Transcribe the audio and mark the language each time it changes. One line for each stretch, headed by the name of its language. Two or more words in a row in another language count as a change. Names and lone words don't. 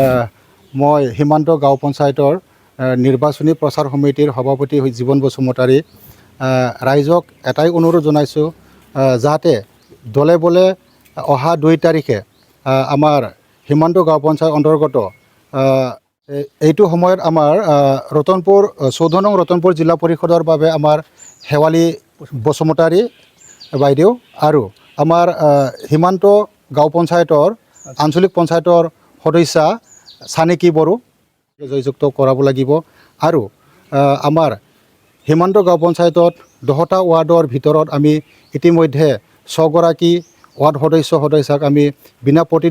Assamese: মই সীমান্ত গাঁও পঞ্চায়তৰ নিৰ্বাচনী প্ৰচাৰ সমিতিৰ সভাপতি জীৱন বসুমতাৰী ৰাইজক এটাই অনুৰোধ জনাইছোঁ যাহাতে দলে বলে অহা 2 তাৰিখে আমাৰ সীমান্ত গাঁও পঞ্চায়ত অন্তৰ্গত এইটো সময়ত আমাৰ ৰতনপুৰ 14 নং ৰতনপুৰ জিলা পৰিষদৰ বাবে আমাৰ হেৱালী বসুমতাৰী বাইদেউ আৰু আমাৰ সীমান্ত গাঁও পঞ্চায়তৰ আঞ্চলিক পঞ্চায়তৰ সদস্যা চানেকি বড়ো জয়যুক্ত কৰাব লাগিব আৰু আমাৰ সীমান্ত গাঁও পঞ্চায়তত 10টা ৱাৰ্ডৰ ভিতৰত আমি ইতিমধ্যে 6 গৰাকী ৱাৰ্ড সদস্যাক আমি বিনা